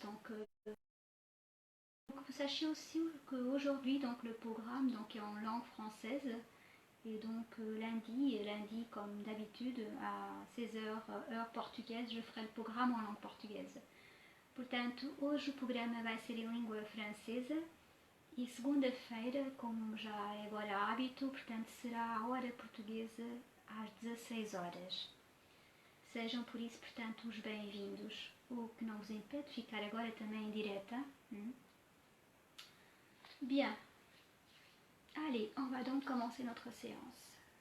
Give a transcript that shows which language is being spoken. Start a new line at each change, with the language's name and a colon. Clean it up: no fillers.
French: Donc vous sachiez aussi qu'aujourd'hui donc le programme donc, est en langue française. Et donc lundi comme d'habitude à 16h heure portuguesa, je ferai le programme en langue portuguesa.
Portuguese: Portanto, hoje o programa vai ser em língua francesa e segunda-feira, como já é agora hábito, portanto será a hora portuguesa às 16 horas. Sejam por isso, portanto, os bem-vindos, o que não vos impede de ficar agora também em direta.
French: Bien. Allez, on va donc commencer notre séance.